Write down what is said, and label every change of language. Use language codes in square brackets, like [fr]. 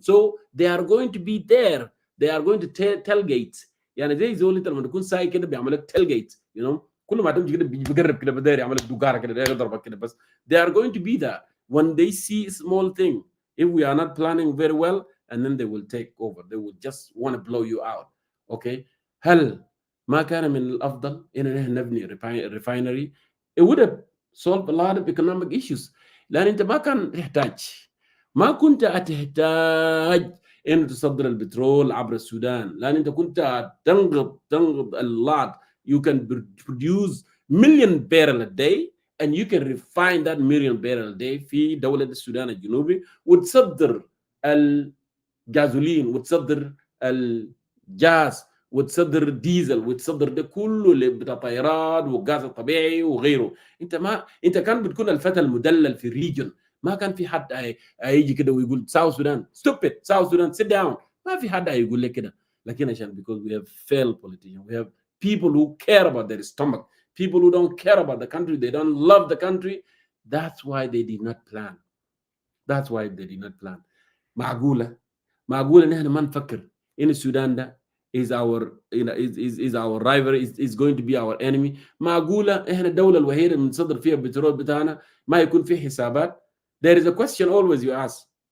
[en] so they are going to be there, they are going to tailgate. [ar] يعني زي زول انت لما تكون ساي كده بيعمل لك [en] tailgate you know [ar] كل ما تمشي كده بيقرب كده بداير يعمل لك دوغاره كده يضربك كده بس. [en] they are going to be there when they see a small thing. if we are not planning very well and then they will take over, they will just want to blow you out. okay, [ar] هل ما كان من الافضل ان نحن نبني [en] refinery؟ it would have solved a lot of economic issues. [ar] لان انت ما كان تحتاج، ما كنت هتحتاج انه تصدر البترول عبر السودان، لان انت كنت تنقض اللات. [en] you can produce million barrel a day and you can refine that million barrel a day [ar] في دولة السودان الجنوبي، وتصدر الجازولين وتصدر الجاز وتصدر الديزل وتصدر ده كله اللي بتاع طيارات والغاز الطبيعي وغيره. انت كان بتكون الفتى المدلل في الريجن. ما كان في حد هيجي كده ويقول ساوث سودان stupid, ساوث سودان [en] sit down. [ar] ما في حد هيقول لك كده. لكن عشان [en] because we have failed politicians, we have people who care about their stomach, people who don't care about the country, they don't love the country. That's why they did not plan. That's why they did not plan. [ar] معقولة ان احنا ما نفكر ان السودان ده [en] is our is our rival, is going to be our enemy. [ar] معقولة احنا الدولة الوحيدة اللي بنصدر فيها البترول بتاعنا ما يكون فيه حسابات؟ [en] There is a question always you ask.